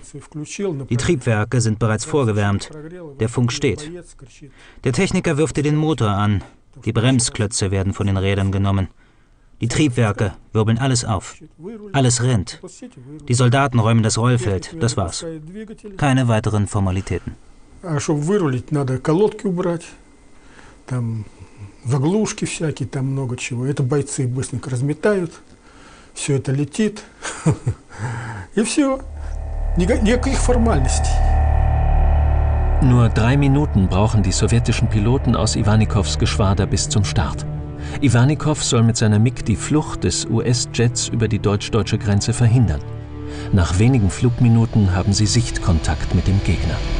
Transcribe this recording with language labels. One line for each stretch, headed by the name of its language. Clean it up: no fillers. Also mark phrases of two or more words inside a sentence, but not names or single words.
German: Die Triebwerke sind bereits vorgewärmt. Der Funk steht. Der Techniker wirft dir den Motor an. Die Bremsklötze werden von den Rädern genommen. Die Triebwerke wirbeln alles auf. Alles rennt. Die Soldaten räumen das Rollfeld. Das war's. Keine weiteren Formalitäten.
Russian: Заглушки всякие, там много чего. Это бойцы быстренько разметают, все это летит, и все. Никаких формальностей.
German: Nur 3 Minuten brauchen die sowjetischen Piloten aus Iwanikows Geschwader bis zum Start. Iwanikow soll mit seiner MiG die Flucht des US-Jets über die deutsch-deutsche Grenze verhindern. Nach wenigen Flugminuten haben sie Sichtkontakt mit dem Gegner.